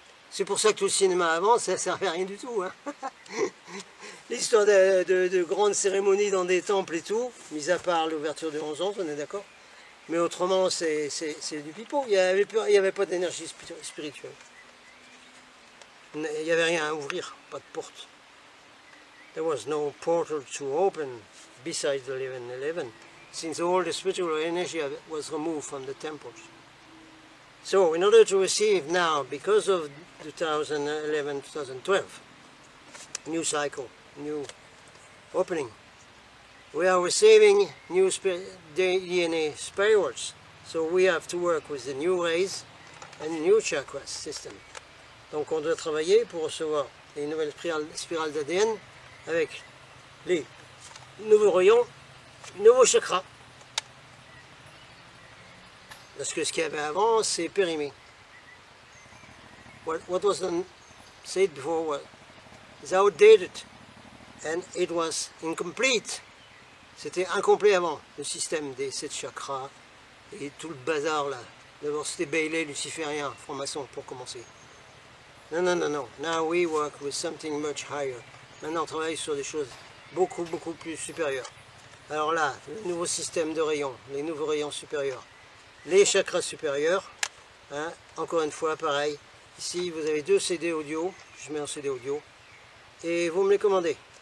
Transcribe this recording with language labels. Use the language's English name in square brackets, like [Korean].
[French] C'est pour ça que tout le cinéma avant, ça ne servait à rien du tout. Hein. L'histoire de grandes cérémonies dans des temples et tout, mis à part l'ouverture de 11 ans, on est d'accord. Mais autrement, c'est du pipeau. Il n'y avait pas d'énergie spirituelle. Il n'y avait rien à ouvrir, pas de porte. [English] There was no portal to open besides the 11-11, since all the spiritual energy was removed from the temples. So, in order to receive now, because of 2011-2012, new cycle, new opening, we are receiving new DNA spirals. So we have to work with the new rays and the new chakra system. [French] Donc on doit travailler pour recevoir les nouvelles spirales d'ADN avec les nouveaux rayons, nouveaux chakras. Parce que ce qu'il y avait avant, c'est périmé. [English] What was said before was outdated and it was incomplete. [French] C'était incomplet avant, le système des 7 chakras et tout le bazar là. D'abord c'était Bailey, luciférien, franc-maçon pour commencer. Non, non, non, non. [English] Now we work with something much higher. [French] Maintenant on travaille sur des choses beaucoup, beaucoup plus supérieures. Alors là, le nouveau système de rayons, les nouveaux rayons supérieurs, les chakras supérieurs, hein, encore une fois pareil. Ici vous avez 2 CD audio, je mets un CD audio, et vous me les commandez.